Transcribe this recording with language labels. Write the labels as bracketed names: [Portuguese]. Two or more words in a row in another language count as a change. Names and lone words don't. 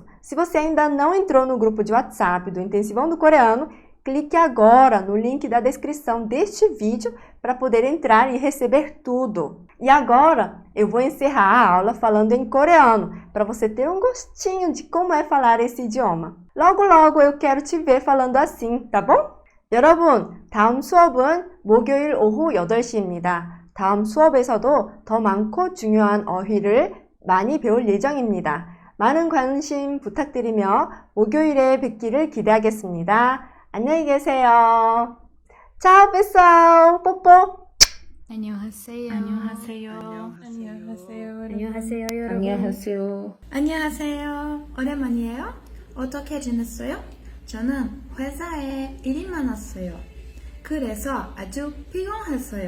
[Portuguese] Se você ainda não entrou no grupo de WhatsApp do Intensivão do Coreano, clique agora no link da descrição deste vídeo para poder entrar e receber tudo. E agora eu vou encerrar a aula falando em coreano, para você ter um gostinho de como é falar esse idioma. Logo logo eu quero te ver falando assim, tá bom? [Korean] 여러분, 다음 수업은 목요일 오후 8시입니다. 다음 수업에서도 더 많고 중요한 어휘를 많이 배울 예정입니다. 많은 관심 부탁드리며 목요일에 뵙기를 기대하겠습니다. 안녕히 계세요. [Portuguese] Tchau, pessoal. [Korean] 뽀뽀. 안녕하세요. 안녕하세요. 안녕하세요, 여러분. 안녕하세요. 안녕하세요. 오랜만이에요. 어떻게 지냈어요? 저는 회사에 일이 많았어요. 그래서 아주 피곤했어요.